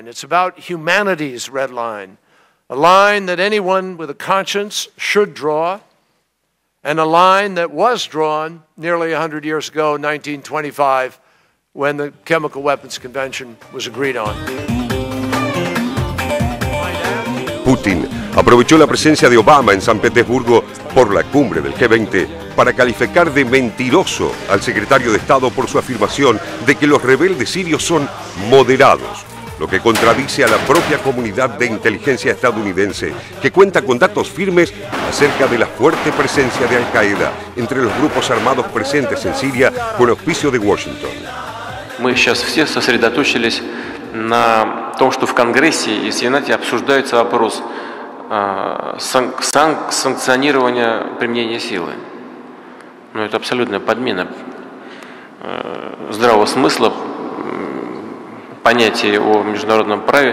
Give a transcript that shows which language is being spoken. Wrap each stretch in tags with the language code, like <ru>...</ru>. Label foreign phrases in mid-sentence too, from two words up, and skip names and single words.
<en>It's about humanity's red line, a line that anyone with a conscience should draw, and a line that was drawn nearly 100 years ago, 1925, when the Chemical Weapons Convention was agreed on.</en> <es>Putin aprovechó la presencia de Obama en San Petersburgo por la cumbre del G20 para calificar de mentiroso al secretario de Estado por su afirmación de que los rebeldes sirios son moderados, lo que contradice a la propia comunidad de inteligencia estadounidense, que cuenta con datos firmes acerca de la fuerte presencia de Al-Qaeda entre los grupos armados presentes en Siria con auspicio de Washington.</es> <ru>мы сейчас все сосредоточились на том, что в Конгрессе и Сенате обсуждается вопрос санкционирования применения силы. Но это абсолютная подмена здравого смысла, понятия о международном праве.</ru>